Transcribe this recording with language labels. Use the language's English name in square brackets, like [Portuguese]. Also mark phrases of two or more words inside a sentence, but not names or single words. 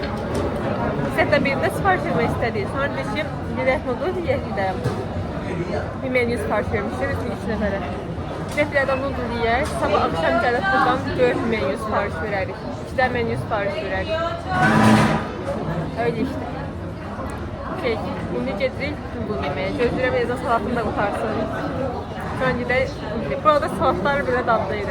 [Turkish] Zaten birinde sipariş etmek istedi. [Azerbaijani] Sonra dedim direkt [Turkish] noodle yiyelim. Bir menü sipariş vermişler. [Azerbaijani] Bütün 3 nəfərə. Deflərdən noodle yiyər. Sabah akşam gəlib buradan 4 menü sipariş verərik. 2 də menü sipariş verərik. [Turkish] Öyle işte. [Azerbaijani] Şimdi gedirik noodle yeməyə. Gözləyirəm yazan salatını da qutarsın. Sonra gedək. Burada salatlar belə dadlıydı.